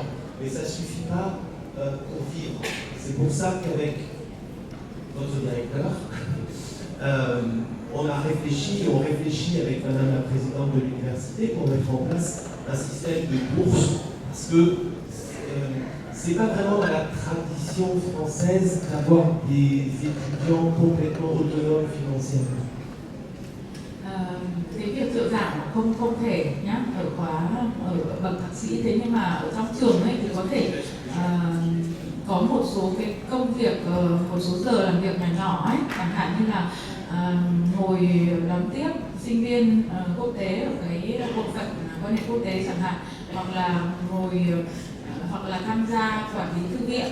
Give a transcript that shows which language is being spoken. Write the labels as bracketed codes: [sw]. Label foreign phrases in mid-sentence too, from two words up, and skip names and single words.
[fr] Mais ça ne suffit pas pour vivre. C'est pour ça qu'avec notre directeur, on réfléchit avec Madame la Présidente de l'Université pour mettre en place un système de bourse, parce que c'est pas vraiment dans la tradition française d'avoir des étudiants complètement autonomes financièrement. [vi] Cái việc trợ giảng không thể nhá, ở bậc thạc sĩ, thế nhưng mà ở trong trường ấy thì có thể có một số cái công việc, một số giờ làm việc nhỏ nhỏ ấy, chẳng hạn như là ngồi đón tiếp sinh viên quốc tế ở cái bộ phận quan hệ quốc tế chẳng hạn, hoặc là tham gia quản lý thư viện.